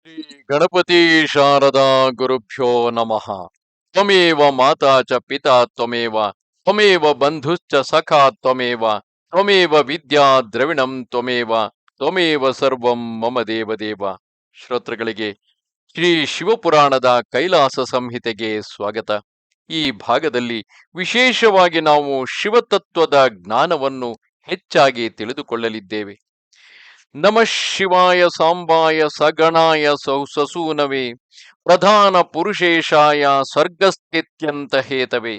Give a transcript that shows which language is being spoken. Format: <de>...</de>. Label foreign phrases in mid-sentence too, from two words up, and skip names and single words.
<sa>ಗಣಪತಿ ಶಾರದಾ ಗುರುಭ್ಯೋ ನಮಃ. ತ್ವಮೇವ ಮಾತಾ ಚ ಪಿತಾ ತ್ವಮೇವ ತ್ವಮೇವ ಬಂಧುಶ್ಚ ಸಖಾ ತ್ವಮೇವ ತ್ವಮೇವ ವಿದ್ಯಾ ದ್ರವಿಣಂ ತ್ವಮೇವ ತ್ವಮೇವ ಸರ್ವಂ ಮಮ ದೇವದೇವ.</sa> <kn>ಶ್ರೋತೃಗಳಿಗೆ ಶ್ರೀ ಶಿವಪುರಾಣದ ಕೈಲಾಸ ಸಂಹಿತೆಗೆ ಸ್ವಾಗತ. ಈ ಭಾಗದಲ್ಲಿ ವಿಶೇಷವಾಗಿ ನಾವು ಶಿವತತ್ವದ ಜ್ಞಾನವನ್ನು ಹೆಚ್ಚಾಗಿ ತಿಳಿದುಕೊಳ್ಳಲಿದ್ದೇವೆ.</kn> <sa>ನಮಃ ಶಿವಾಯ ಸಾಂಬಾಯ ಸಗಣಾಯ ಸಸೂನವೇ ಪ್ರಧಾನ ಪುರುಷೇಶಾಯ ಸ್ವರ್ಗಸ್ಥಿತ್ಯಂತ ಹೇತವೇ.</sa>